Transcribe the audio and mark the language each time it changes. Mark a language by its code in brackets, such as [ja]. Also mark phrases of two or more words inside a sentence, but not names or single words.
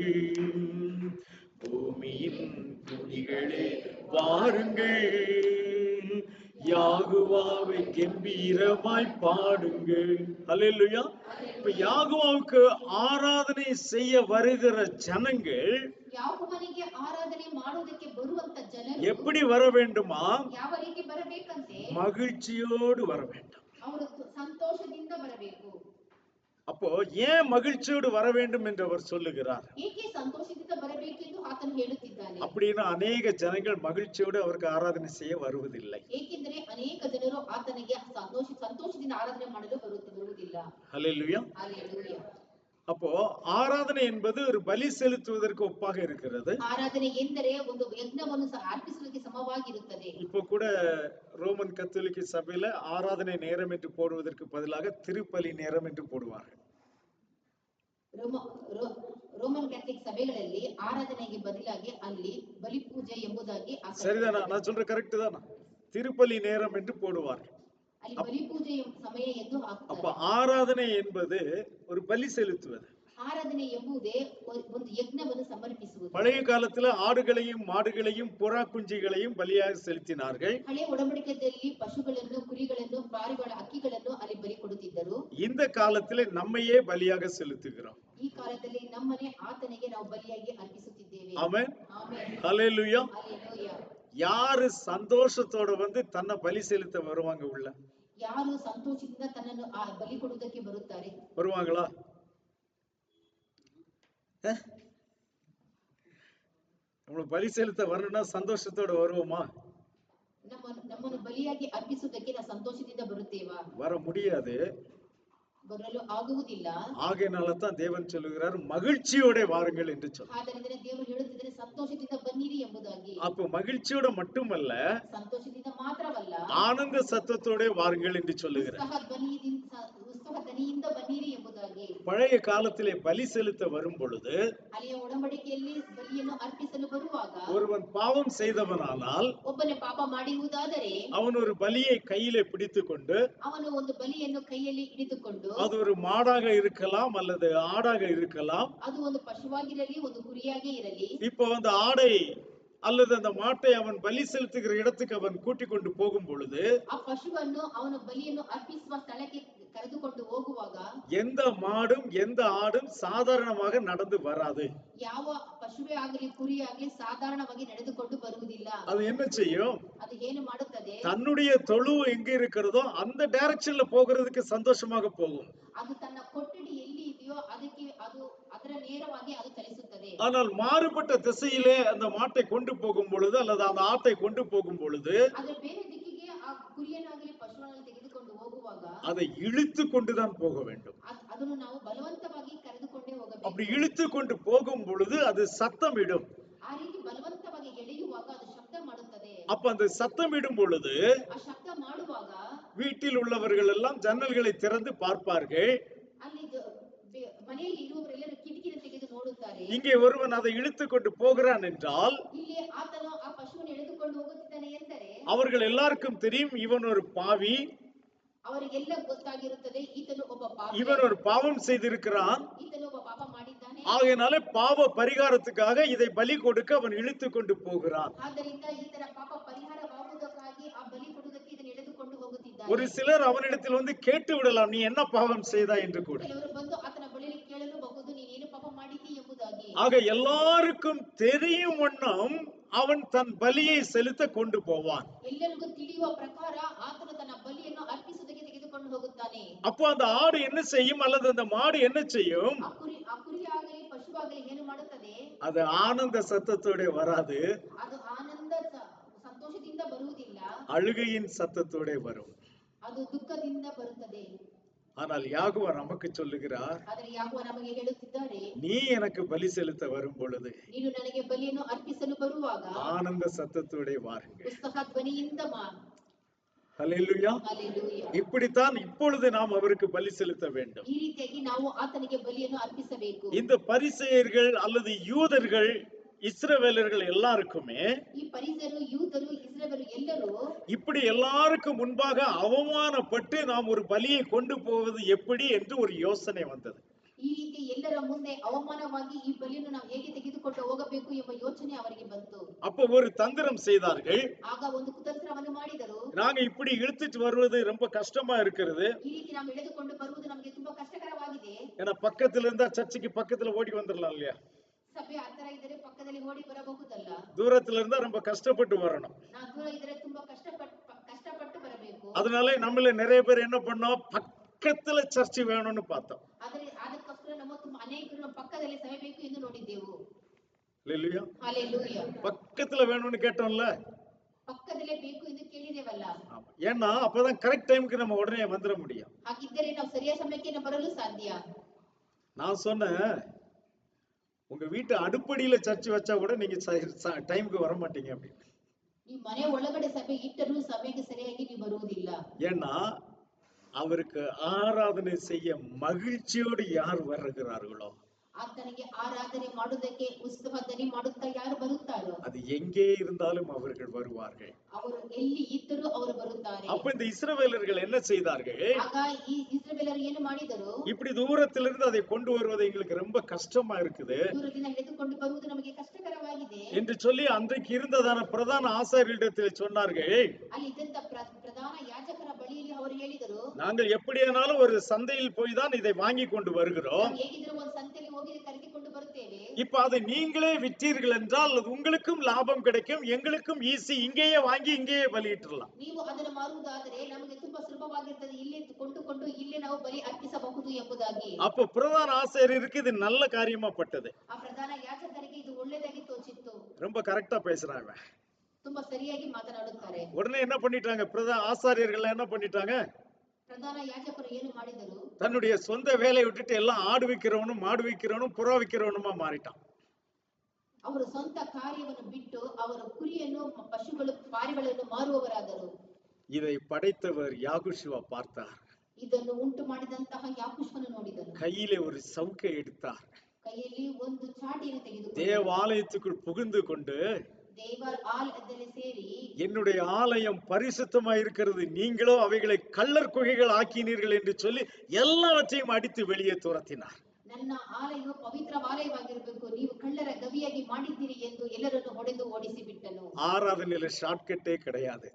[ta] பூமியின் குடிகளே வாருங்கள், யெகோவாவை கம்பீரமாய் பாடுங்கள். ஹல்லேலூயா. இப்ப யாகோவுக்கு ஆராதனை செய்ய வருகிற ஜனங்கள் [kn] ಯಾಕೋಬನಿಗೆ ಆರಾಧನೆ ಮಾಡುವುದಕ್ಕೆ ಬರುವಂತ ಜನರು [ta] எப்படி வர வேண்டுமா? [kn] ಯಾವ ರೀತಿ ಬರಬೇಕಂತೆ? [ta] மகிழ்ச்சியோடு வர வேண்டும். [kn] ಅವರು ಸಂತೋಷದಿಂದ ಬರಬೇಕು. [ta] அப்போ ஏன் மகிழ்ச்சியோடு வர வேண்டும் என்று அவர் சொல்லுகிறார்? [kn] ಏಕೆ ಸಂತೋಷದಿಂದ ಬರಬೇಕೆಂದು ಆತನು ಹೇಳುತ್ತಿದ್ದಾನೆ? [ta] அப்படின்னா ಅನೇಕ ಜನங்கள் மகிழ்ச்சியோடு அவருக்கு ஆராதனை செய்ய வருவதில்லை. [kn] ಏಕೆಂದರೆ ಅನೇಕ ಜನರು ಆತನಿಗೆ ಸಂತೋಷದಿಂದ ಆರಾಧನೆ ಮಾಡಲು ಬರುವುದಿಲ್ಲ. [ta] ஹல்லேலூயா. Hallelujah. அப்போ ஆராதனை என்பது ஒரு பலி செலுத்துவதற்கு ஒப்பாக இருக்கிறது. [kn] ಆರಾಧನೆ ಎಂದರೆ ಒಂದು ಯಜ್ಞವನ್ನು ಅರ್ಪಿಸುವುದಕ್ಕೆ ಸಮವಾಗಿರುತ್ತದೆ. [ta] இப்போ கூட ரோமன் கத்தோலிக்க சபையில ஆராதனை நேரம் என்று போடுவதற்கு பதிலாக திருப்பலி நேரம் என்று போடுவார்கள். [kn] ರೋಮನ್ ಕ್ಯಾಥಲಿಕ್ ಸಭೆಗಳಲ್ಲಿ ಆರಾಧನೆಗೆ ಬದಲಾಗಿ ಅಲ್ಲಿ ಬಲಿ ಪೂಜೆ ಎಂಬುದಾಗಿ [ta] சரிதானா? நான் சொல்ற கரெக்ட் தானா? திருப்பலி நேரம் என்று போடுவார்கள். [kn] ಅಲ್ಲಿ ಬಲಿ ಪೂಜೆಯ ಸಮಯ ಎಂದು [ta] அப்ப [kn] ಹಾಕ್ತಾರೆ. [ta] ஆராதனை என்பது ஒரு பலி செலுத்துவது. [kn] ಆರಾಧನೆ ಎಂಬುದೇ ಒಂದು ಯಜ್ಞವನ್ನು ಸಮರ್ಪಿಸುವುದು. [ta] பழைய காலத்துல ஆடுகளையும் மாடுகளையும் புறா குஞ்சுகளையும் பலியாக செலுத்தினார்கள். [kn] ಹಳೆ ಒಡಂಬಡಿಕೆಯಲ್ಲಿ ಪಶುಗಳನ್ನು, ಕುರಿಗಳನ್ನು, ಪಾರಿವಾಳ, ಅಕ್ಕಿಗಳನ್ನು ಅಲ್ಲಿ ಬಲಿ ಕೊಡುತ್ತಿದ್ದರು. [ta] இந்த காலத்துல நம்மையே பலியாக செலுத்துகிறோம். [kn] ಈ ಕಾಲದಲ್ಲಿ ನಮ್ಮನೆ ಆತನಿಗೆ ನಾವು ಬಲಿಯಾಗಿ ಅರ್ಪಿಸುತ್ತಿದ್ದೇವೆ. [ta] ஆமென். [kn] ಆಮೆನ್. [ta] ஹல்லேலூயா. [kn] ಹಲ್ಲೆಲೂಯಾ. [ta] யாரு சந்தோஷத்தோட தன்னை பலி செலுத்த வருவாங்க உள்ள? [kn] ಯಾರು ಸಂತೋಷದಿಂದ ತನ್ನನ್ನು ಆ ಬಲಿ ಕೊಡುವುದಕ್ಕೆ ಬರುತ್ತಾರೆ? [ta] வருவாங்களா? நம்மள பலி செலுத்த வரணும்னா சந்தோஷத்தோட வருவோமா? [kn] ನಮ್ಮನ್ನು ಬಲಿಯಾಗಿ ಅರ್ಪಿಸುವುದಕ್ಕೆ ನಾವು ಸಂತೋಷದಿಂದ ಬರುತ್ತೇವಾ? [ta] வர முடியாது. [kn] ಬರಲು ಆಗುವುದಿಲ್ಲ. [ta] ஆகையினால தான் தேவன் சொல்லுகிறார் மகிழ்ச்சியோட வாருங்கள் என்று சொல்றார். [kn] ಆದ್ದರಿಂದ ದೇವರು ಹೇಳುತ್ತಿದ್ದಾರೆ ಸಂತೋಷದಿಂದ ಬನ್ನಿರಿ ಎಂಬುದಾಗಿ. [ta] அப்ப மகிழ்ச்சியோட மட்டுமல்ல, [kn] ಸಂತೋಷದಿಂದ ಮಾತ್ರವಲ್ಲ, [ta] ஆனந்த சத்தத்தோட வாருங்கள் என்று சொல்லுகிறார். [kn] ಉತ್ಸಾಹ ದನಿಯಿಂದ ಬನ್ನಿರಿ ಎಂಬುದಾಗಿ. [ta] பழைய காலத்திலே பலி செலுத்த வரும் பொழுது, [kn] ಹಳೆಯ ಒಡಂಬಡಿಕೆಯಲ್ಲಿ ಬಲಿಯನ್ನು ಅರ್ಪಿಸಲು ಬರುವಾಗ, [ta] ஒருவன் பாவம் செய்தவனானால் [kn] ಒಬ್ಬನೇ ಪಾಪ ಮಾಡಿರುವುದಾದರೆ [ta] அவன் ஒரு பலியை கையிலே பிடித்துக்கொண்டு, [kn] ಅವನು ಒಂದು ಬಲಿಯನ್ನು ಕೈಯಲ್ಲಿ ಹಿಡಿದುಕೊಂಡು, [ta] அது ஒரு மாடாக இருக்கலாம் அல்லது ஆடாக இருக்கலாம். [kn] ಅದು ಒಂದು ಪಶುವಾಗಿರಲಿ ಒಂದು ಕುರಿಯಾಗೇ ಇರಲಿ. [ta] இப்ப ஆடை அல்லது அந்த மாட்டை அவன் பலி செலுத்துகிற இடத்துக்கு அவன் கூட்டிக் கொண்டு போகும் பொழுது, [kn] ಆ ಪಶುವನ್ನು ಅವನ ಬಲಿಯನ್ನು ಅರ್ಪಿಸುವ ಸ್ಥಳಕ್ಕೆ ಕರೆದುಕೊಂಡು ಹೋಗುವಾಗ, [ta] எந்த மாடும் எந்த ஆடும் சாதாரணமாக நடந்து வராது. [kn] ಯಾವ ಪಶುವೇ ಆಗಲಿ ಕುರಿ ಆಗಲಿ ಸಾಧಾರಣವಾಗಿ ನಡೆದುಕೊಂಡು ಬರುವುದಿಲ್ಲ. [ta] அது என்ன செய்யும்? [kn] ಅದು ಏನು ಮಾಡುತ್ತದೆ? [ta] தன்னுடைய தொழு எங்க இருக்கிறதோ அந்த டைரக்ஷன்ல போகிறதுக்கு சந்தோஷமாக போகும். [kn] ಅದು ತನ್ನ ಕೊಠಡಿ ಎಲ್ಲಿ ಇದೆಯೋ ಅದಕ್ಕೆ ಅದು ಅದರ ನೇರವಾಗಿ ಅದು ಚಲಿಸುತ್ತದೆ. [ta] ஆனால் மாறுபட்ட திசையிலே அந்த மாட்டை கொண்டு போகும் பொழுது அல்லது அந்த ஆட்டை கொண்டு போகும் பொழுது, [kn] ಅದರ ಬೇರೆ ದಿಕ್ಕಿಗೆ ಆ ಕುರಿಯನ್ನಾಗಲಿ ಪಶುವನ್ನಾಗಲಿ ತೆಗೆದುಕೊಂಡು ಹೋಗುವಾಗ [ta] அதை இழுத்து கொண்டுதான் போக வேண்டும். [kn] ಅದನ್ನು ನಾವು ಬಲವಂತವಾಗಿ ಕರೆದುಕೊಂಡೇ ಹೋಗಬೇಕು. [ta] அப்படி இழுத்து கொண்டு போகும் பொழுது அது சத்தமிடும். [kn] ಆ ರೀತಿ ಬಲವಂತವಾಗಿ ಎಳೆಯುವಾಗ ಅದು ಶಬ್ದ ಮಾಡುತ್ತದೆ. [ta] அப்ப அந்த சத்தமிடும் பொழுது [kn] ಆ ಶಬ್ದ ಮಾಡುವಾಗ [ta] வீட்டில் உள்ளவர்கள் எல்லாம் ஜன்னல்களை திறந்து பார்ப்பார்கள். [kn] ಅಲ್ಲಿ ಮನೆಯಲ್ಲಿ ಇರುವವರೆಲ್ಲರೂ ಕಿಟಕಿಯನ್ನು ತೆಗೆದು ನೋಡುತ್ತಾರೆ. [ta] இங்கே ஒருவன் அதை இழுத்து கொண்டு போகிறான் என்றால், [kn] ಇಲ್ಲಿ ಆತನು ಆ ಪಶುವನ್ನು ಎಳೆದುಕೊಂಡು ಹೋಗುತ್ತಿದ್ದಾನೆ ಎಂದರೆ [ta] அவர்கள் எல்லாருக்கும் தெரியும் இவன் ஒரு பாவி, [kn] ಅವರಿಗೆಲ್ಲ ಗೊತ್ತಾಗಿರುತ್ತದೆ ಈತನು ಒಬ್ಬ ಪಾಪಿ, [ta] இவன் ஒரு பாவம் செய்திருக்கிறான். [kn] ಈತನು ಒಬ್ಬ ಪಾಪ ಮಾಡಿದ್ದಾನೆ. [ta] ஆகையினாலே பாவ பரிகாரத்துக்காக இதை பலி கொடுக்க அவன் இழுத்து கொண்டு போகிறான். [kn] ಆದ್ದರಿಂದ ಈತನ ಪಾಪ ಪರಿಹಾರವಾಗುವುದಕ್ಕಾಗಿ ಆ ಬಲಿ ಕೊಡುವುದಕ್ಕೆ ಇದನ್ನು ಎಳೆದುಕೊಂಡು ಹೋಗುತ್ತಿದ್ದಾನೆ. [ta] ஒரு சிலர் அவனிடத்தில் கேட்டு விடலாம், நீ என்ன பாவம் செய்தாய் என்று கூட. [kn] ಕೆಲವರು ಬಂದು ಆತನ ಬಳಿಯಲ್ಲಿ ಕೇಳಲೂಬಹುದು, ನೀನೇನು ಪಾಪ ಮಾಡಿದ್ದೀ ಎಂಬುದಾಗಿ. [ta] ஆக எல்லாருக்கும் தெரியும் வண்ணம் அவன் தன் பலியை செலுத்த கொண்டு போவான். [kn] ಎಲ್ಲರಿಗೂ ತಿಳಿಯುವ ಪ್ರಕಾರ ಆತನು ತನ್ನ ಬಲಿಯನ್ನು ಅರ್ಪಿಸುವುದಕ್ಕೆ ತೆಗೆದುಕೊಂಡು ಹೋಗುತ್ತಾನೆ. [ta] அப்போ அந்த ஆடு என்ன செய்யும் அல்லது அந்த மாடு என்ன செய்யும்? [kn] ಆ ಕುರಿ ಆಗಲಿ ಪಶುವಾಗಲಿ ಏನು ಮಾಡುತ್ತದೆ? [ta] அது ஆனந்த சத்தத்தோட வராது, [kn] ಅದು ಆನಂದ ಸಂತೋಷದಿಂದ ಬರುವುದಿಲ್ಲ, [ta] அழுகையின் சத்தத்தோட வரும். [kn] ಅದು ದುಃಖದಿಂದ ಬರುತ್ತದೆ. [ta] ஆனால் யாகுவா நமக்கு சொல்லுகிறார், [kn] ಆದರೆ ಯಾಕೋಬ ನಮಗೆ ಹೇಳುತ್ತಿದ್ದಾರೆ, [ta] நீ எனக்கு பலி செலுத்த வரும் பொழுது [kn] ನೀನು ನನಗೆ ಬಲಿಯನ್ನು ಅರ್ಪಿಸಲು ಬರುವಾಗ [ta] ஆனந்த சத்தத்தோட வாருங்கள். [kn] ಉತ್ಸಾಹ ಧ್ವನಿಯಿಂದ [ta] ஹல்லேலூயா. [kn] ಹಲ್ಲೆಲೂಯಾ. [ta] இப்படித்தான் இப்பொழுது நாம் அவருக்கு பலி செலுத்த வேண்டும். [kn] ಈ ರೀತಿಯಾಗಿ ನಾವು ಆತನಿಗೆ ಬಲಿಯನ್ನು ಅರ್ಪಿಸಬೇಕು. [ta] இந்த பரிசேயர்கள் அல்லது யூதர்கள் இஸ்ரவேலர்கள் எல்லாருக்குமே [kn] ಈ ಪರಿಸರು, ಯೂದರು, ಇಸ್ರಾಯೇಲರು ಎಲ್ಲರೂ [ta] இப்படி எல்லாருக்கும் முன்பாக அவமானப்பட்டு நாம் ஒரு பலியை கொண்டு போவது எப்படி என்று ஒரு யோசனை வந்தது. [kn] ಈ ರೀತಿ ಎಲ್ಲರ ಮುಂದೆ ಅವಮಾನವಾಗಿ ಈ ಬಲಿಯನ್ನು ನಾವು ಹೇಗೆ ತೆಗೆದುಕೊಂಡು ಹೋಗಬೇಕು ಎಂಬ ಯೋಚನೆ ಅವರಿಗೆ ಬಂತು. [ta] அப்ப ஒரு தந்திரம் செய்தார்கள். [kn] ಆಗ ಒಂದು ಕುತಂತ್ರವನ್ನು ಮಾಡಿದರು. [ta] நாங்க இப்படி இழுத்துட்டு வருவது ரொம்ப கஷ்டமா இருக்கிறது. [kn] ಈ ರೀತಿ ನಾವು ಎಳೆದುಕೊಂಡು ಬರುವುದು ನಮಗೆ ತುಂಬಾ ಕಷ್ಟಕರವಾಗಿದೆ. [ta] ஏன்னா பக்கத்துல இருந்தா சர்ச்சுக்கு பக்கத்துல ஓடி வந்துடலாம் இல்லையா? [kn] ಸಭೆ ಹತ್ತಿರ ಇದ್ದರೆ ಪಕ್ಕದಲ್ಲಿ ಓಡಿ ಬರಬಹುದಲ್ಲ. [ta] தூரத்துல இருந்தா ரொம்ப கஷ்டப்பட்டு வரணும். [kn] ನಾವು ದೂರ ಇದ್ದರೆ ತುಂಬಾ ಕಷ್ಟಪಟ್ಟು ಬರಬೇಕು. [ta] அதனால நம்மள நிறைய பேர் என்ன பண்ணோம், பக்கத்துல சர்ச் வேணும்னு பார்த்தோம். [kn] ಅದಕ್ಕೋಸ್ಕರ ಅನೇಕರು ನಮ್ಮ ಪಕ್ಕದಲ್ಲಿ ಸಭೆ ಬೇಕು ಎಂದು ನೋಡಿದ್ದೆವು. [ta] ஹல்லேலூயா. [kn] ಹಲ್ಲೆಲೂಯಾ. [ta] பக்கத்துல வேணும்னு கேட்டோம்ல, [kn] ಪಕ್ಕದಲ್ಲೇ ಬೇಕು ಎಂದು ಕೇಳಿದೇವಲ್ಲ. [ta] ஏன்னா அப்பதான் [en] correct time [ta] நம்ம உடனே வந்துட முடியும். [kn] ಹಾಗಿದ್ದರೆ ನಾವು ಸರಿಯಾದ ಸಮಯಕ್ಕೆ ಬರಲು ಸಾಧ್ಯ. [ta] நான் சொன்னேன், உங்க வீட்டு அடுப்படியில சர்ச் வச்சா கூட நீங்க டைமுக்கு வர மாட்டீங்க அப்படின்னு. [kn] ಈ ಮನೆ ಒಳಗಡೆ ಸಭೆ ಇಟ್ಟರೂ ಸಭೆಗೆ ಸರಿಯಾಗಿ ನೀವು ಬರುವುದಿಲ್ಲ. [ta] ஏன்னா அவருக்கு ஆராதனை செய்ய மகிழ்ச்சியோடு யார் வருகிறார்களோ, [kn] ಆತನಿಗೆ ಆರಾಧನೆ ಮಾಡುವುದಕ್ಕೆ ಉತ್ಸವ ಧ್ವನಿ ಮಾಡುತ್ತಾ ಯಾರು ಬರುತ್ತಾರೋ [ta] அது எங்கே இருந்தாலும் அவர்கள் வருவார்கள். [kn] ಅವರು ಎಲ್ಲಿ ಇದ್ದರೂ ಅವರು ಬರುತ್ತಾರೆ. [ta] அப்ப இந்த இஸ்ரவேலர்கள் என்ன செய்தார்கள்? [kn] ಆಗ ಈ ಇಸ್ರಾಯೇಲರು ಏನು ಮಾಡಿದರು? [ta] இப்படி தூரத்திலிருந்து அதை கொண்டு வருவது எங்களுக்கு ரொம்ப கஷ்டமா இருக்குது [kn] ದೂರದಿಂದ ಎಳೆದುಕೊಂಡು ಬರುವುದು ನಮಗೆ ಕಷ್ಟಕರವಾಗಿದೆ [ta] என்று சொல்லி அன்றைக்கு இருந்ததான பிரதான ஆசாரியரிடத்தில் சொன்னார்கள். [kn] ಅಲ್ಲಿ ಇದ್ದಂತ ಪ್ರಧಾನ ಯಾಜಕರ ಬಳಿಯಲ್ಲಿ ಅವರು ಹೇಳಿದರು, [ta] நாங்கள் எப்படியானாலும் ஒரு சந்தையில் போய் தான் இதை வாங்கி கொண்டு வருகிறோம். [kn] ನಾವು ಹೇಗಿದ್ದರೂ ಒಂದು ಸಂತೆಯಲ್ಲಿ ಹೋಗಿ ಕರೆದುಕೊಂಡು ಬರುತ್ತೇವೆ. [ta] இப்ப அதை நீங்களே விற்றீர்கள் என்றால் உங்களுக்கும் லாபம் கிடைக்கும், எங்களுக்கும் ஈஸி. இங்கேயே வாங்கி இங்கேயே பலியிட்டுறலாம். [kn] ನೀವು ಅದನ್ನು ಮಾರುವುದಾದರೆ ನಮಗೆ ತುಂಬಾ ಸುಲಭವಾಗಿರುತ್ತದೆ, ಇಲ್ಲೇ ಕೊಂಡುಕೊಂಡು ಇಲ್ಲೇ ನಾವು ಬಲಿ ಅರ್ಪಿಸಬಹುದು ಎಂಬುದಾಗಿ. [ta] அப்ப பிரதான ஆசாரியருக்கு இது நல்ல காரியமா பட்டது. [kn] ಆ ಪ್ರಧಾನ ಯಾಜಕರಿಗೆ ಇದು ಒಳ್ಳೆಯದಾಗಿ ತೋಚಿತ್ತು. [ta] ரொம்ப கரெக்டா பேசுறாங்க. [kn] ತುಂಬಾ ಸರಿಯಾಗಿ ಮಾತನಾಡುತ್ತಾರೆ. [ta] உடனே என்ன பண்ணிட்டாங்க? பிரதான ஆசாரியர்கள் என்ன பண்ணிட்டாங்க? [kn] ಪ್ರಧಾನ ಯಾಜಕರು ಏನು ಮಾಡಿದರು? [ta] தன்னுடைய சொந்த வேலையை விட்டுட்டு எல்லாம் ஆடு விக்கிறவனும் மாடு விக்கிறவனும் புறா விக்கிறவனுமா மாறிட்டான். [kn] ಅವರು ಸ್ವಂತ ಕಾರ್ಯವನ್ನು ಬಿಟ್ಟು ಅವರು ಕುರಿಯನ್ನು ಪಶುಗಳು ಪಾರಿಗಳನ್ನು ಮಾರುವವರಾದರು. [ta] இதை படைத்தவர் யாகுஷுவா பார்த்தார். [kn] ಇದನ್ನು ಉಂಟು ಮಾಡಿದಂತಹ ಯಾಕೂಷನು ನೋಡಿದನು. [ta] கையிலே ஒரு சவுக்கை எடுத்தார். [kn] ಕೈಯಲ್ಲಿ ಒಂದು ಚಾಟಿಯನ್ನು ತೆಗೆದುಕೊಂಡು [ta] தேவாலயத்துக்குள் புகுந்து கொண்டு, [kn] ದೇವರ ಆಲಯದಲ್ಲಿ ಸೇರಿ, [ta] என்னுடைய ஆலயம் பரிசுத்தமா இருக்கிறது, நீங்களோ அவைகளை கள்ளர் குகைகள் ஆக்கினீர்கள் என்று சொல்லி எல்லாவற்றையும் அடித்து வெளியே துரத்தினார். [kn] ನನ್ನ ಆಲಯವು ಪವಿತ್ರವಾಲಯವಾಗಿರಬೇಕು, ನೀವು ಕಳ್ಳರ ಗವಿಯಾಗಿ ಮಾಡಿದ್ದೀರಿ ಎಂದು ಎಲ್ಲರನ್ನು ಹೊಡೆದು ಓಡಿಸಿ ಬಿಟ್ಟನು. [ta] ஆராதனையில ஷார்ட்கட்டே கிடையாது.